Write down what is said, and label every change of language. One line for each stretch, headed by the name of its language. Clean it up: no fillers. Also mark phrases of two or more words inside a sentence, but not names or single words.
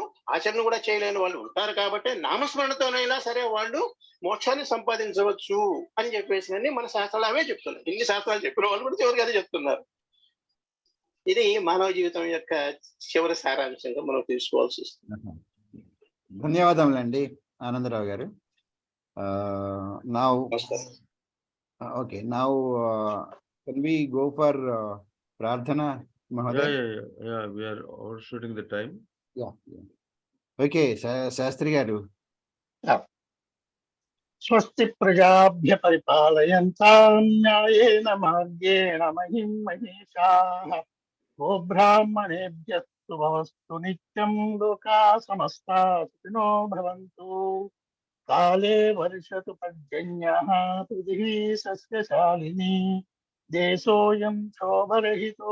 Telugu: ఆచరణ కూడా చేయలేని వాళ్ళు ఉంటారు కాబట్టి నామస్మరణతోనైనా సరే వాళ్ళు మోక్షాన్ని సంపాదించవచ్చు అని చెప్పేసి అని మన శాస్త్రాలు అవే చెప్తున్నారు. ఇన్ని శాస్త్రాలు చెప్పిన వాళ్ళు కూడా చివరికి అదే చెప్తున్నారు. ఇది మానవ జీవితం యొక్క చివరి సారాంశంగా మనం తీసుకోవాల్సి వస్తుంది. ధన్యవాదములండి ఆనందరావు గారు.
English: Now okay, now can we go for
Hindi: प्रार्थना महोदय?
English: Yeah, we are overshooting the time.
Telugu: ఓకే, శాస్త్రి గారు.
Sanskrit: స్వస్తి ప్రజాభ్య పరిపాలయంతాం న్యాయేన మార్గేణ మహిం మహేషాః. గోబ్రాహ్మణేభ్యస్తు భవస్తు నిత్యం. లోకా సమస్తా సుఖినో భవంతు. కాలే వర్షతు పర్జన్యః. పృథివీ సస్యశాలినీ. దేశోऽयं శోభరహితో.